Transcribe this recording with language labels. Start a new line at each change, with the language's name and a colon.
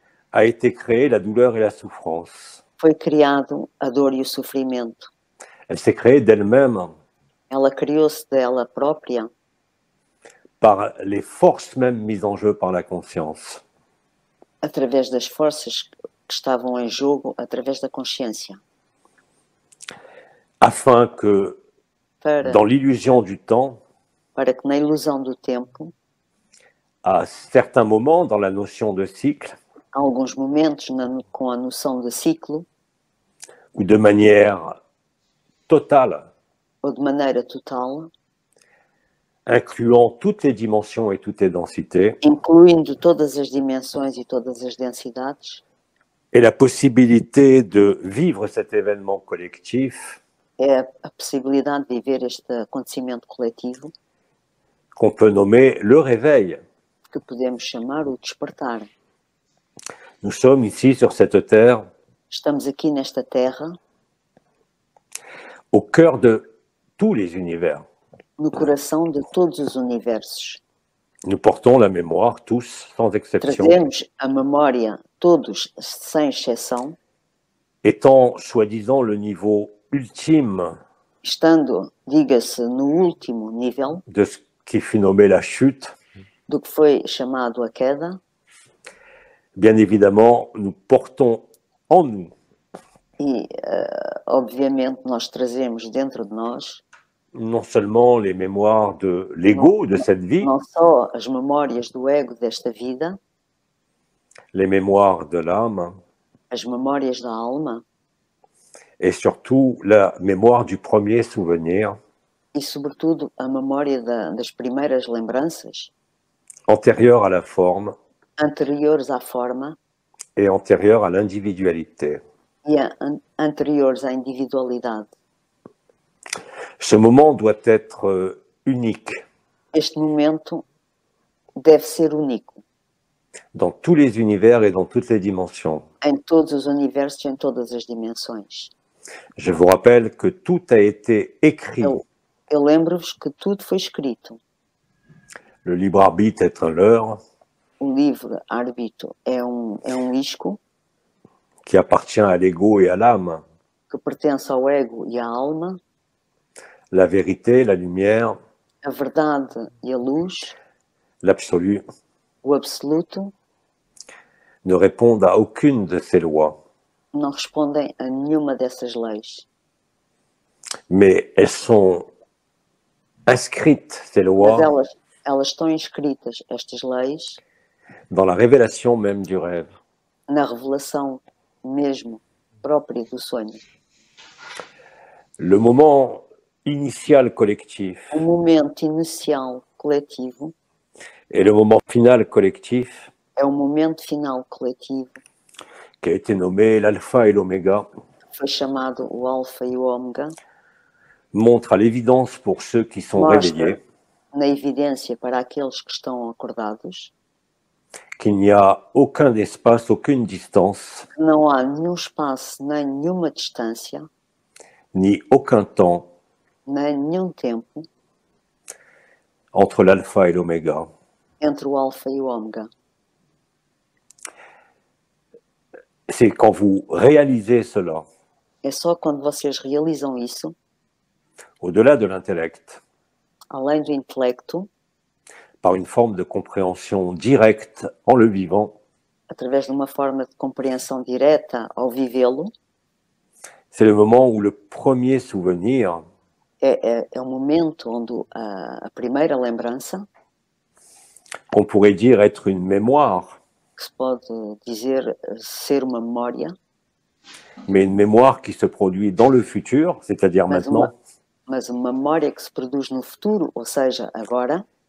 French: a été créée la douleur et la souffrance.
Portuguese: foi criado a dor e o sofrimento.
French: Elle s'est créée d'elle-même
Portuguese: Ela criou-se dela própria
French: par les forces même mises en jeu par la conscience.
Portuguese: através das forças que estavam em jogo, através da consciência,
French: Afin que,
Portuguese: para,
French: dans l'illusion du temps,
Portuguese: para que na ilusão do tempo,
French: à certains moments dans la notion de cycle,
Portuguese: há alguns momentos com a noção de ciclo,
French: ou de manière totale,
Portuguese: ou de maneira total,
French: incluant toutes les dimensions et toutes les densités,
Portuguese: incluindo todas as dimensões e todas as densidades,
French: et la possibilité de vivre cet événement collectif
Portuguese: é a possibilidade de viver este acontecimento coletivo,
French: qu'on peut nommer le réveil.
Portuguese: que podemos chamar o despertar.
French: Nous sommes ici sur cette terre,
Portuguese: Estamos aqui nesta Terra,
French: au cœur de tous les univers.
Portuguese: no coração de todos os universos.
French: Nous portons la mémoire, tous, sans exception,
Portuguese: Trazemos a memória, todos, sem exceção,
French: étant soi-disant le niveau ultime
Portuguese: estando, diga-se, no último nível
French: de ce qui fut nommé la chute.
Portuguese: do que foi chamado a queda,
French: Bien évidemment, nous portons en nous
Portuguese: e, obviamente, nós trazemos dentro de nós
French: non seulement les mémoires de l'ego de cette vie,
Portuguese: não só as memórias do ego desta vida,
French: les mémoires de l'âme,
Portuguese: as memórias da alma
French: et surtout la mémoire du premier souvenir
Portuguese: e, sobretudo, a memória das primeiras lembranças
French: antérieur à la forme
Portuguese: anteriores à forma
French: et antérieur à l'individualité.
Portuguese: e anteriores à individualidade.
French: Ce moment doit être unique
Portuguese: Este momento deve ser único
French: dans tous les univers et dans toutes les dimensions.
Portuguese: em todos os universos e em todas as dimensões.
French: Je vous rappelle que tout a été écrit
Portuguese: Eu lembro-vos que tudo foi escrito.
French: Le libre arbitre est un leurre
Portuguese: O livre-arbítrio é um isco
French: qui appartient à l'ego et à l'âme.
Portuguese: que pertence ao ego e à alma.
French: La vérité, la lumière,
Portuguese: A verdade e a luz,
French: l'absolu,
Portuguese: o absoluto,
French: ne répondent à aucune de ces lois.
Portuguese: não respondem a nenhuma dessas leis.
French: Mais elles sont inscrites, ces
Portuguese: Mas
French: lois,
Portuguese: elas estão inscritas, estas leis,
French: dans la révélation même du rêve.
Portuguese: na revelação mesmo própria do sonho.
French: Le moment initial collectif
Portuguese: O momento inicial coletivo
French: et le moment final collectif,
Portuguese: é o momento final coletivo,
French: qui a été nommé l'alpha et l'oméga,
Portuguese: que foi chamado o alfa e o ômega,
French: montre à l'évidence pour ceux qui sont réveillés
Portuguese: na evidência para aqueles que estão acordados,
French: qu'il n'y a aucun espace, aucune distance,
Portuguese: que não há nenhum espaço, nem nenhuma distância,
French: ni aucun temps
Portuguese: nem nenhum tempo
French: entre l'alpha et l'oméga.
Portuguese: entre o alfa e o ômega.
French: C'est quand vous réalisez cela,
Portuguese: É só quando vocês realizam isso,
French: au-delà de l'intellect,
Portuguese: além do intelecto,
French: par une forme de compréhension directe en le vivant,
Portuguese: através de uma forma de compreensão direta ao vivê-lo,
French: c'est le moment où le premier souvenir
Portuguese: é o momento onde a primeira lembrança,
French: qu'on pourrait dire être une mémoire,
Portuguese: que se pode dizer ser uma memória,
French: mais une mémoire qui se produit dans le futur, c'est-à-dire maintenant,
Portuguese: mas uma memória que se produz no futuro, ou seja, agora,